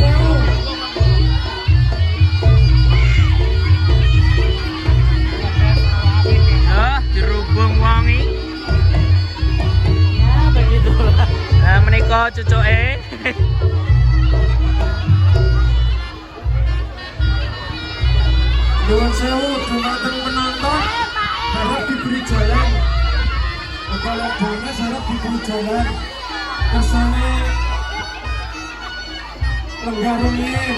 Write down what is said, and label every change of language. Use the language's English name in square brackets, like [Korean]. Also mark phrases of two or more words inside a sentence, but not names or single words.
[Javanese] Dirubung wangi. [Indonesian] Ya begitulah. [Javanese] Nah, menika cucuke. Nyuwun sewu dumateng penonton [Indonesian] harap diberi jalan. Kalau bonus harap diberi jalan. [Javanese] Kesane lenggah rumiyin.